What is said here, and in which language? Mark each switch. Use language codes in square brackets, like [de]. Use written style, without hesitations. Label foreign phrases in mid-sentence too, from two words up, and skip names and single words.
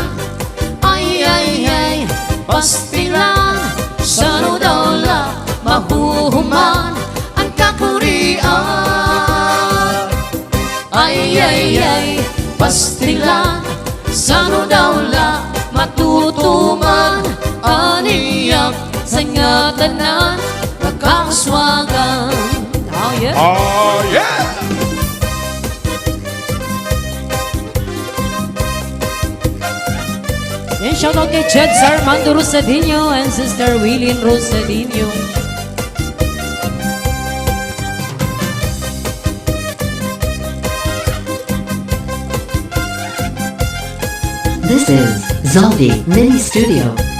[war] Ay, pastilan. Sano daw la mahuhuman ang kakurian. Ay, pastilan. Sano daw la matutuman aniyak sa ingatan na nagkakaswagan. [en] Oh yeah! Oh yeah! And shout out kay Jed Armando Rosadinho and Sister Willian Rosadinho. This is Zaldi Mini Studio.